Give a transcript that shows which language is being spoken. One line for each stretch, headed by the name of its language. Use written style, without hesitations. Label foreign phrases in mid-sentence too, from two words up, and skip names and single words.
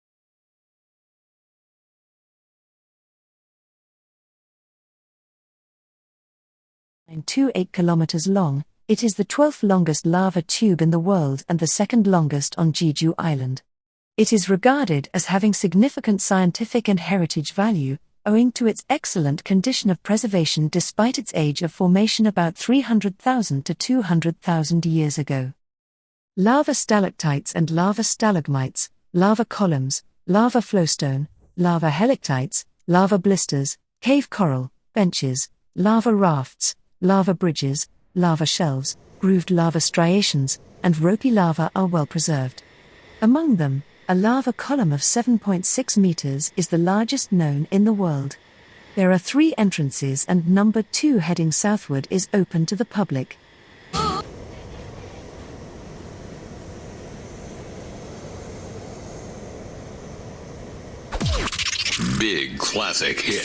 English: And 28 kilometers long, it is the 12th longest lava tube in the world and the second longest on Jeju Island. It is regarded as having significant scientific and heritage value, owing to its excellent condition of preservation despite its age of formation about 300,000 to 200,000 years ago. Lava stalactites and lava stalagmites, lava columns, lava flowstone, lava helictites, lava blisters, cave coral, benches, lava rafts, lava bridges, lava shelves, grooved lava striations, and ropey lava are well preserved. Among them, a lava column of 7.6 meters is the largest known in the world. There are 3 entrances and number 2 heading southward is open to the public. Big classic hits.